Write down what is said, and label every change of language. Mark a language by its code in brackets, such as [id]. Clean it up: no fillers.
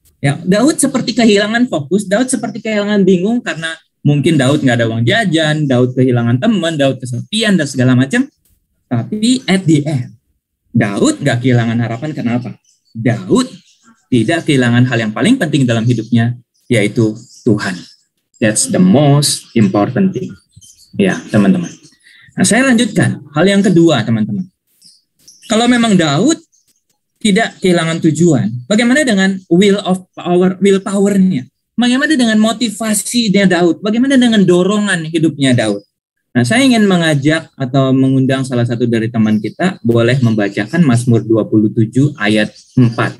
[id] Ya, Daud seperti kehilangan fokus, Daud seperti kehilangan bingung karena mungkin Daud nggak ada uang jajan, Daud kehilangan teman, Daud kesepian dan segala macam. Tapi [en] at the end, [id] Daud nggak kehilangan harapan. Kenapa? Daud tidak kehilangan hal yang paling penting dalam hidupnya, yaitu Tuhan. [en] That's the most important thing. [id] Ya, teman-teman. Nah, saya lanjutkan. Hal yang kedua, teman-teman. Kalau memang Daud tidak kehilangan tujuan, bagaimana dengan willpower-nya? Bagaimana dengan motivasinya Daud? Bagaimana dengan dorongan hidupnya Daud? Nah, saya ingin mengajak atau mengundang salah satu dari teman kita boleh membacakan Mazmur 27 ayat 4.